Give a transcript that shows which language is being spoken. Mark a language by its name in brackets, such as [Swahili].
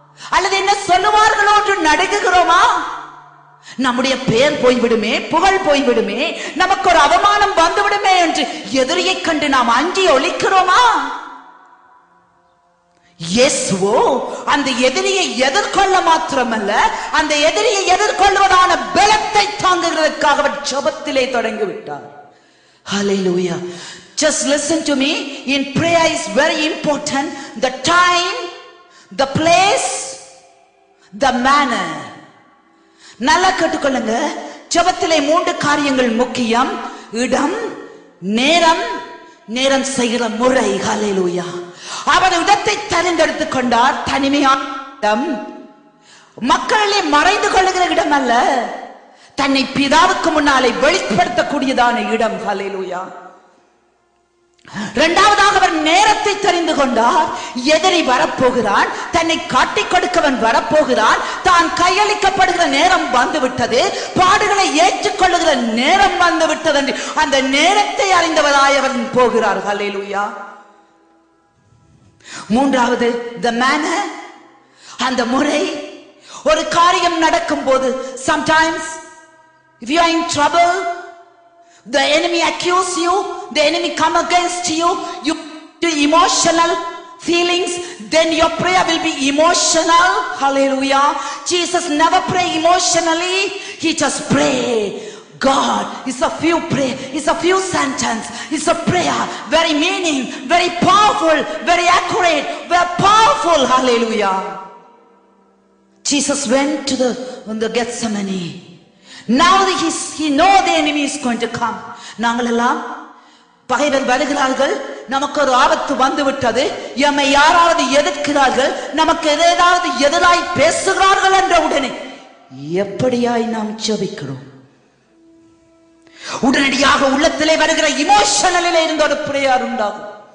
[Tamil] அல்லது என்ன சொல்லுவார்களோ என்று நடுங்குகிறோமா? நம்முடைய பெயர் போய்விடுமே, புகழ் போய்விடுமே, நமக்கு ஒரு அவமானம் வந்துவிடுமே என்று எதிரியை கண்டு நாம் அஞ்சி ஒளிக்கிறோமா? இயேசுவோ அந்த எதிரியை எதிர்கொள்ள மாத்திரமல்ல, அந்த எதிரியை எதிர்கொள்வதான பலத்தை தாங்குகிறதுக்காக அவர் ஜெபத்திலே தொடங்கிவிட்டார். [English] Hallelujah. Just listen to me. In prayer is very important. The time, the place, the manner. [Tamil] நல்லா கேட்டுக்கொள்ளுங்க. ஜெபத்திலே 3 காரியங்கள் முக்கியம். இடம், நேரம், நேரம் செய்கிற முறை. ஹல்லேலூயா. அவர் இடத்தை தெரிந்தெடுத்துக் கொண்டார். தனிமையான இடம், மக்களிலே மறைந்து கொள்ளுகிற இடம் அல்ல, தன்னை பிதாவுக்கு முன்னாலே வெளிப்படுத்தக்கூடியதான இடம். ஹல்லேலூயா. இரண்டாவதாக அவர் நேரத்தை தெரிந்து கொண்டார். எதிரி வரப்போகிறான், தன்னை காட்டிக் கொடுக்கவன் வரப்போகிறான், தான் கையளிக்கப்படுகிற நேரம் வந்துவிட்டது, பாடுகளை ஏற்றுக்கொள்ளுகிற நேரம் வந்துவிட்டது என்று அந்த நேரத்தை அறிந்தவராய் அவர் போகிறார். ஹல்லேலூயா. மூன்றாவது, [English] the manner, [Tamil] அந்த முறை. ஒரு காரியம் நடக்கும் போது, [English] sometimes if you are in trouble, the enemy accuse you, the enemy come against you, you do emotional feelings, then your prayer will be emotional. Hallelujah. Jesus never pray emotionally, he just pray. God is a few prayer, is a few sentence, is a prayer, very meaning, very powerful, very accurate, very powerful. Hallelujah. Jesus went to the Gethsemane. Now he know the enemy is going to come. [Tamil] நாங்கள் எல்லாம் பகைவர் வருகிறார்கள், நமக்கு ஒரு ஆபத்து வந்து விட்டது, எம்மை யாராவது எதிர்க்கிறார்கள், நமக்கு ஏதாவது எதிராய் பேசுகிறார்கள் என்ற உடனே எப்படியாய் நாம் ஜெபிக்கிறோம்? உடனடியாக உள்ளத்திலே வருகிற இமோஷனலிலே இருந்த ஒரு பிரேயர் உண்டாகும்.